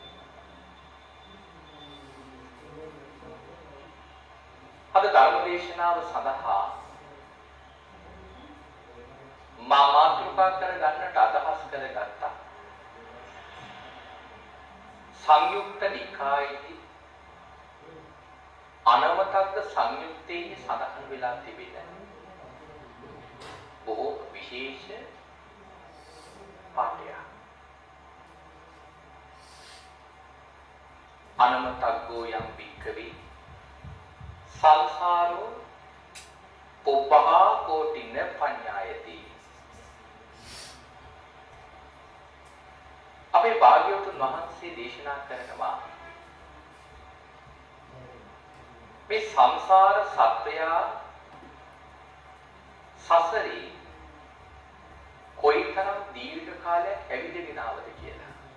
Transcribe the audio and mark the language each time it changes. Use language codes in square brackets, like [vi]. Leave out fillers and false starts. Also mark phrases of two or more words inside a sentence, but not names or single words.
[si] අද ධර්ම දේශනාව සඳහා මා මාතෘකා කරගන්නට අදහස් කරගත්තා සංයුක්ත නිකායේ අනවතග්ග සංයුත්තේ සඳහන් වෙලා තිබෙන බොහෝ විශේෂ පාඩයක්. [pi] අනවතග්ගෝ යම් වික්කවේ සංසාරෝ පුබ්බහා කෝටින පඤ්ඤායති. [si] අපේ භාග්‍යවතුන් වහන්සේ දේශනා කරනවා මේ සංසාර සත්‍යය සසරේ කොයිතරම් දීර්ඝ කාලයක් ඇවිදගෙන ආවද කියලා.